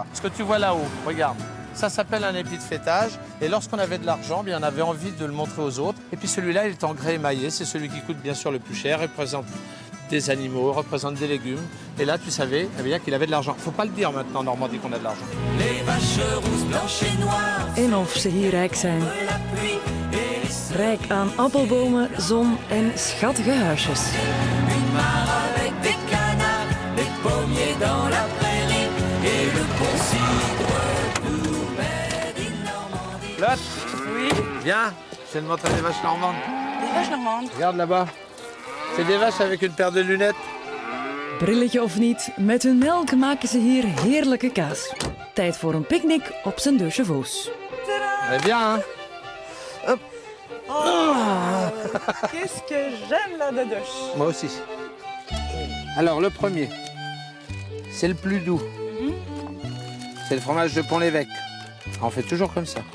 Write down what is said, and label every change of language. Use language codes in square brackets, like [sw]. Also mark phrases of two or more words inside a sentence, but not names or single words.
[fr] Ce que tu vois là-haut, regarde. Ça s'appelle un épi de fêtage. Et lorsqu'on avait de l'argent, on avait envie de le montrer aux autres. Et puis celui-là, il est en grès émaillé. C'est celui qui coûte bien sûr le plus cher. Il représente des animaux, représente des légumes. Et là, tu savais bien qu'il avait de l'argent. Faut pas le dire maintenant en Normandie qu'on a de l'argent. Les vaches rousses, blanches et noires. [nl] En of ze hier rijk zijn. [fr] La pluie et les [nl] Rijk aan appelbomen, zon en schattige huisjes. [fr] une mare avec des canards, les pommiers dans la prairie et le bon cidre tout [en] made in [fr] Normandie. Lotte, Oui, viens, je vais te montrer des vaches normandes. des vaches normandes. Regarde là-bas. C'est des vaches avec une paire de lunettes. [nl] Brilletje of niet, met hun melk maken ze hier heerlijke kaas. Tijd voor een picknick op zijn Deux Chevaux. [fr] Eh bien, hein? Hop. Qu'est-ce que j'aime la dodoche. Moi aussi. Alors, le premier, c'est le plus doux. C'est le fromage de Pont-l'Évêque. On fait toujours comme ça.